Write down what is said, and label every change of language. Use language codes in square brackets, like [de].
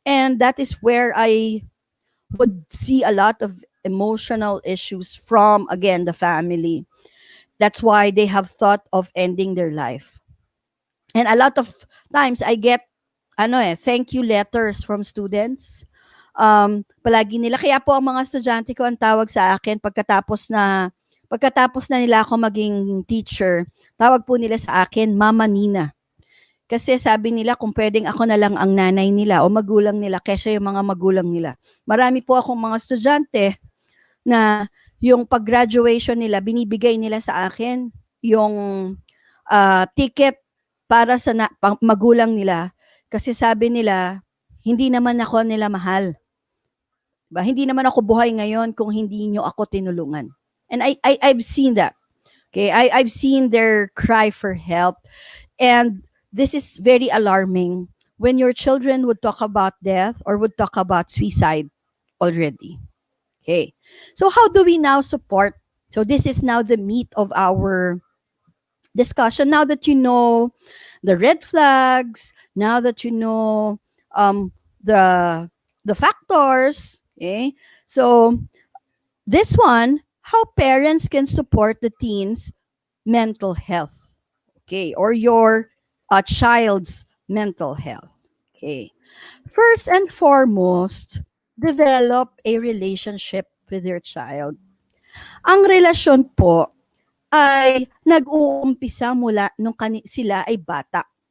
[en] And that is where I would see a lot of emotional issues from, again, the family. That's why they have thought of ending their life. And a lot of times, I get thank you letters from students. [tl] Palagi nila, kaya po ang mga estudyante ko ang tawag sa akin pagkatapos na nila ako maging teacher, tawag po nila sa akin, Mama Nina. Kasi sabi nila kung pwedeng ako na lang ang nanay nila o magulang nila kaysa yung mga magulang nila. Marami po akong mga estudyante na yung pag-graduation nila, binibigay nila sa akin yung ticket para sa magulang nila. Kasi sabi nila, hindi naman ako nila mahal. Diba? Hindi naman ako buhay ngayon kung hindi nyo ako tinulungan. [en] And I've seen that. Okay, I've seen their cry for help. And this is very alarming when your children would talk about death or would talk about suicide already. Okay, so how do we now support? So this is now the meat of our discussion. Now that you know the red flags, now that you know the factors, okay? So this one, how parents can support the teens' mental health, okay, or your child's mental health, okay. First and foremost, develop a relationship with your child. [tl] Ang relasyon po ay nag-uumpisa mula nung sila ay bata.